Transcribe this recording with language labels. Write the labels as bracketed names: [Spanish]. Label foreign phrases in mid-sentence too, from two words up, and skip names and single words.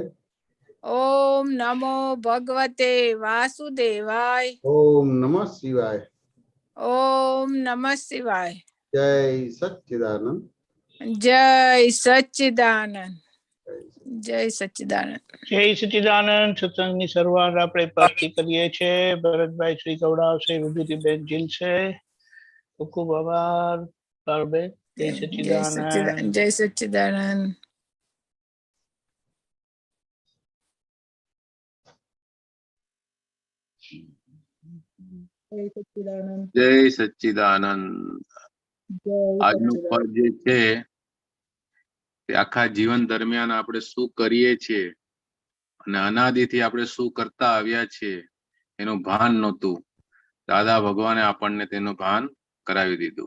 [Sanskrit] ओम नमो भगवते वासुदेवाय, ओम नमः शिवाय। ओम नमः शिवाय। [Hindi] जय सच्चिदानंद, जय सच्चिदानंद, जय सच्चिदानंद। जय सच्चिदानंद। [Gujarati] सत्संगની શરૂઆત આપણે પાઠથી કરીએ છીએ। ભરતભાઈ શ્રી ગૌડાવશે, વિભૂતિબેન જીલશે. ખૂબ ખૂબ આભાર પારુબેન। જય સચ્ચિદાનંદ। [Hindi] जय सच्चिदानंद। जय सच्चिदानंद। [Gujarati] આજનું પદ જે છે તે આખા જીવન દરમિયાન આપણે શું કરીએ છીએ અને અનાદિથી આપણે શું કરતા આવ્યા છીએ એનું ભાન નહોતું। દાદા ભગવાને આપણને તેનું ભાન કરાવી દીધું।